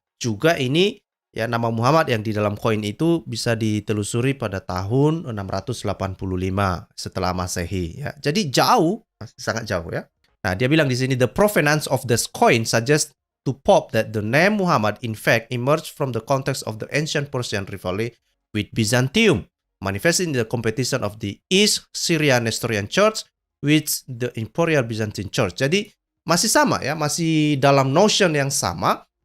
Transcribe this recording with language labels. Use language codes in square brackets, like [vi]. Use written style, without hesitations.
[id] Juga ini ya, nama Muhammad yang di dalam koin itu bisa ditelusuri pada tahun 685 setelah Masehi ya. Jadi sangat jauh ya. Nah, dia bilang di sini [en] the provenance of this coin suggests to Popp that the name Muhammad in fact emerged from the context of the ancient Persian rivalry with Byzantium, manifesting the competition of the East Syrian Nestorian Church with the Imperial Byzantine Church. [id] Jadi masih sama ya, masih dalam notion yang sama.